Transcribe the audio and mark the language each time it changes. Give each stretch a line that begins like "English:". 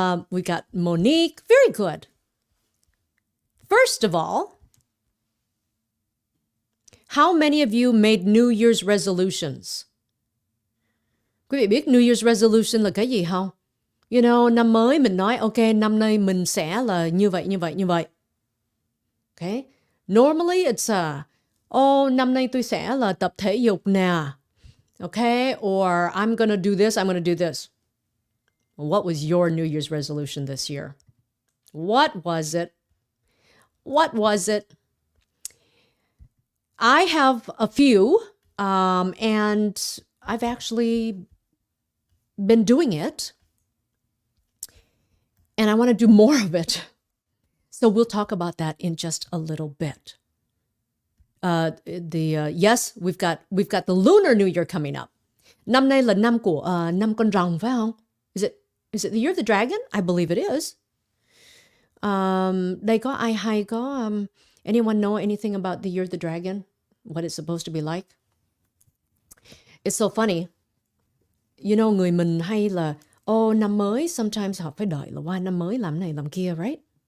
English: We got Monique. Very good. First of all, how many of you made New Year's resolutions?
Vietnamese: Quý vị biết New Year's resolution là cái gì không?
English: You know,
Vietnamese: năm mới mình nói, ok, năm nay mình sẽ là như vậy. Okay?
English: Normally it's
Vietnamese: năm nay tôi sẽ là tập thể dục nè.
English: Okay? Or I'm gonna do this. What was your New Year's resolution this year? What was it? I have a few, and I've actually been doing it, and I want to do more of it. So we'll talk about that in just a little bit. Yes, we've got the Lunar New Year coming up.
Vietnamese: Năm nay là năm của năm con rồng, phải không?
English: Is it the Year of the Dragon? I believe it is.
Vietnamese: Đây có ai hay có
English: anyone know anything about the Year of the Dragon? What it's supposed to be like? It's so funny. You know,
Vietnamese: người mình hay là năm mới,
English: sometimes
Vietnamese: họ phải đợi là qua năm mới làm này làm kia,
English: right?